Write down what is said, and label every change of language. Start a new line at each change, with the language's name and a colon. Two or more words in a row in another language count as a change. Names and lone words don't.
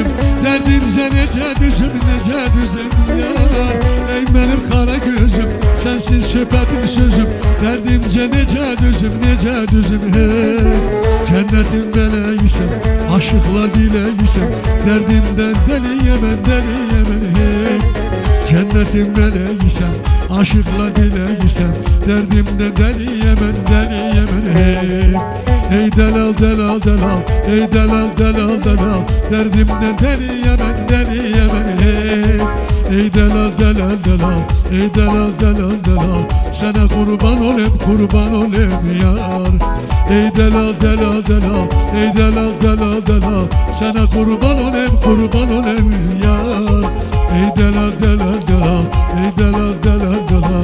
Azerbaijani: Dərdimcə necə düzüm, necə düzüm yar. Ey mənim qara gözüm, sensiz söhbətim sözüm. Dərdimcə necə düzüm, necə düzüm, hey.
Turkish: Cennetin meleğisem, aşıkla dileğisem. Derdimden deliyemem, deliyemem, hey. Cennetin meleğisem, aşıkla dileğisem. Derdimden deliyemem, deliyemem, hey. Ey delal delal delal, ey delal delal delal. Derdimden deliyemem, deliyemem, hey. Ey delal delal delal, ey delal delal delal. Sana kurban olayım, kurban olayım yar. Ey delal delal delal, ey delal delal delal. Sana kurban olayım, kurban olayım yar. Ey delal delal delal, ey delal delal delal.